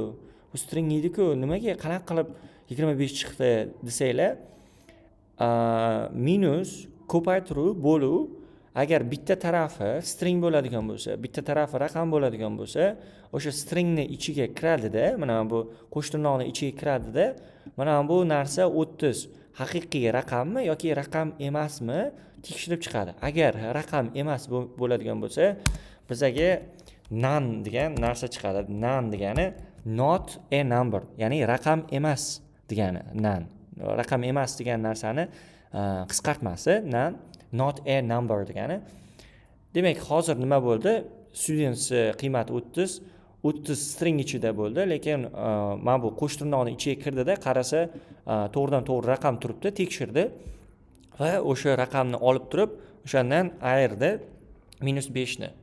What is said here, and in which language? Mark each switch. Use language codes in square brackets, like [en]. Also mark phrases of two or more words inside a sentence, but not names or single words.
[uz] Nimaga qanaqa qilib 25 chiqdi desanglar, minus ko'paytiruv bo'luv agar bitta tarafi string bo'ladigan bo'lsa, bitta tarafi raqam bo'ladigan bo'lsa, o'sha stringni ichiga kiradida, mana bu qo'sh tirnoqni ichiga kiradida, mana bu narsa 30 haqiqiy raqammi yoki raqam emasmi tekshirib chiqadi. Agar raqam emas bo'ladigan bo'lsa, bizaga none degan narsa chiqadi. None degani [en] not a number, [uz] ya'ni raqam emas degani none. Raqam emas degan narsani qisqartmasi none, [en] not a number [uz] degani. Demak, hozir nima bo'ldi? Students qiymati 30 string ichida bo'ldi, lekin mana bu qo'sh tirnoqni ichiga kirdida qarasa to'g'ridan to'g'ri raqam turibdi, tekshirdi va o'sha raqamni olib turib, o'shandan ayirdi -5 ni.